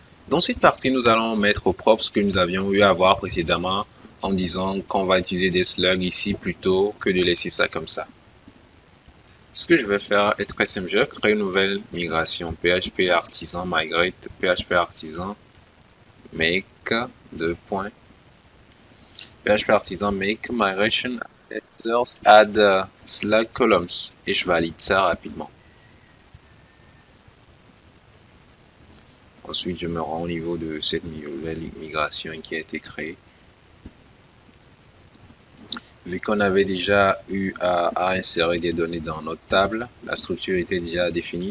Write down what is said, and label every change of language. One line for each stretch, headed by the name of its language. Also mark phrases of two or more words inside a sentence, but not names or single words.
French: Dans cette partie, nous allons mettre au propre ce que nous avions eu à voir précédemment en disant qu'on va utiliser des slugs ici plutôt que de laisser ça comme ça. Ce que je vais faire est très simple. Je vais créer une nouvelle migration
English: PHP artisan migrate PHP artisan make PHP artisan make migration add slug columns
French: et je valide ça rapidement. Ensuite, je me rends au niveau de cette nouvelle migration qui a été créée. Vu qu'on avait déjà eu à insérer des données dans notre table, la structure était déjà définie.